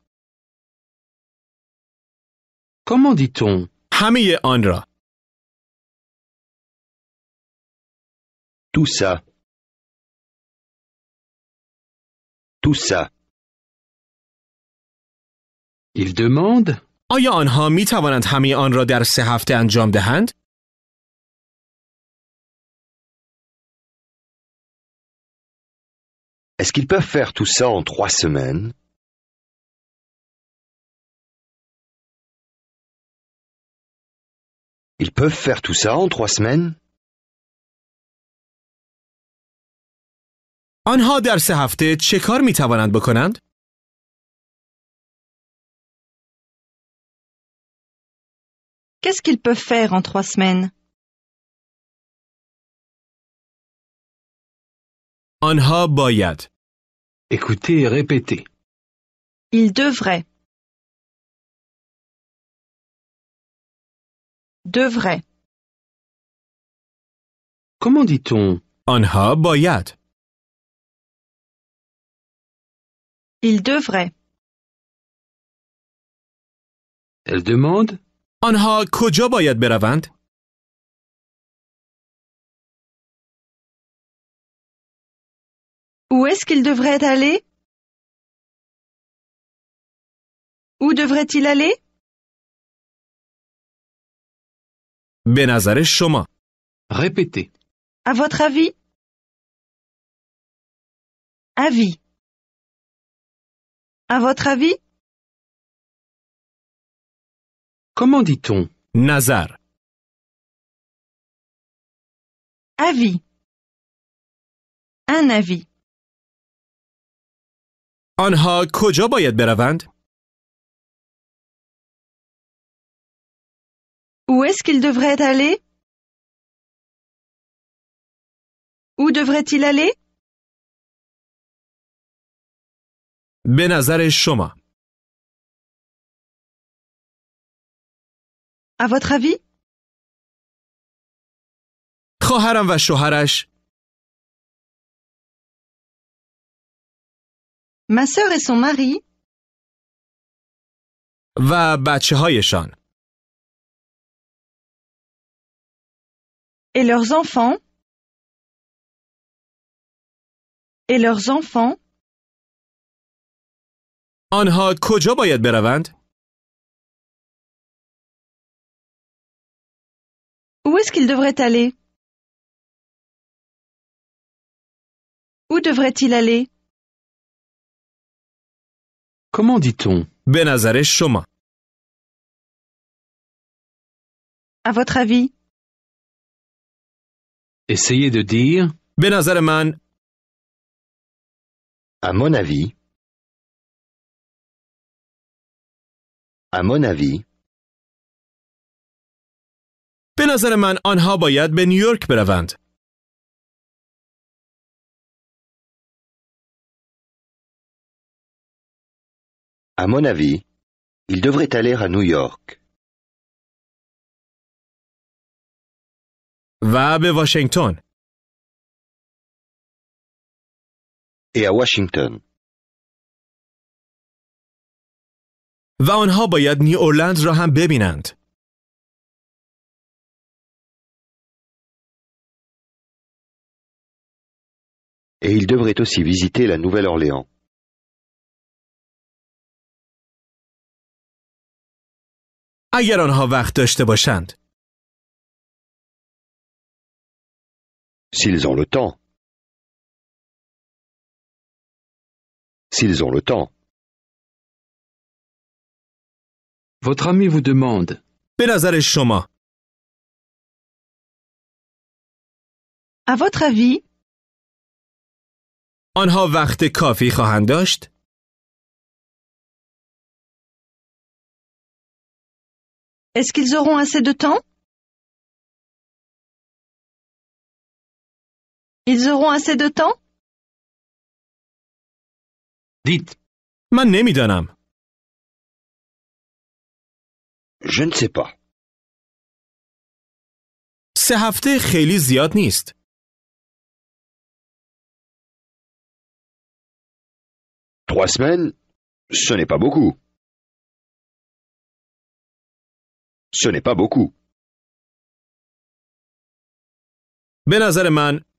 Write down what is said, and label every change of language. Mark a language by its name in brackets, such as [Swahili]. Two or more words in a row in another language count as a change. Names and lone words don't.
[French] Comment dit-on [Persian] همه آن را. [French] Tout ça. Tout ça. Il demande [Persian] آیا آنها می‌توانند همه آن را در 3 هفته انجام دهند؟ [French] Est-ce qu'ils peuvent faire tout ça en 3 semaines? Ils peuvent faire tout ça en 3 semaines? [Persian] آنها در 3 هفته چه کار می‌توانند بکنند؟ [French] Qu'est-ce qu'ils peuvent faire en 3 semaines? [Persian] آنها باید. [French] Écoutez et répétez. Ils devraient. Devraient. Comment dit-on [Persian] آنها باید. [French] Ils devraient. Elle demande [Persian] آنها کجا باید بروند؟ [French] Où est-ce qu'ils devraient aller? Où devrait-il aller? [Persian] به نظر شما. [French] Répétez. À votre avis? Avis. À votre avis? Comment dit-on [Persian] نظر. [French] Avis. Un avis. [Persian] آنها کجا باید بروند؟ [French] Où est-ce qu'ils devraient aller? Où devrait-il aller? [Persian] به نظر شما. [French] À votre avis? [Persian] خواهرم و شوهرش [French] Ma sœur et son mari [Persian] و بچه هایشان [French] et leurs enfants [Persian] آنها کجا باید بروند؟ [French] Où est-ce qu'ils devraient aller? Où devrait-il aller? Comment dit-on? [Persian] به نظر شما. [French] À votre avis? Essayez de dire [Persian] به نظر من [French] À mon avis. À mon avis. [Persian] به نظر من آنها باید به نیویورک بروند. [French] À mon avis, ils devraient aller à New York. [Persian] و به واشنگتن. [French] Et à Washington. [Persian] و آنها باید نیو اورلند را هم ببینند. [French] Et ils devraient aussi visiter la Nouvelle-Orléans. [Persian] اگر آنها وقت داشته باشند. [French] S'ils ont le temps. S'ils ont le temps. votre ami vous demande. [Persian] به نظر شما. [French] À votre avis? [Persian] آنها وقت کافی خواهند داشت؟ [French] Est-ce qu'ils auront assez de temps? Ils auront assez de temps? Dites. [Persian] من نمیدانم. [French] Je ne sais pas. [Persian] 3 هفته خیلی زیاد نیست. [French] Trois semaines, ce n'est pas beaucoup. Ce n'est pas beaucoup. [Persian] به نظر من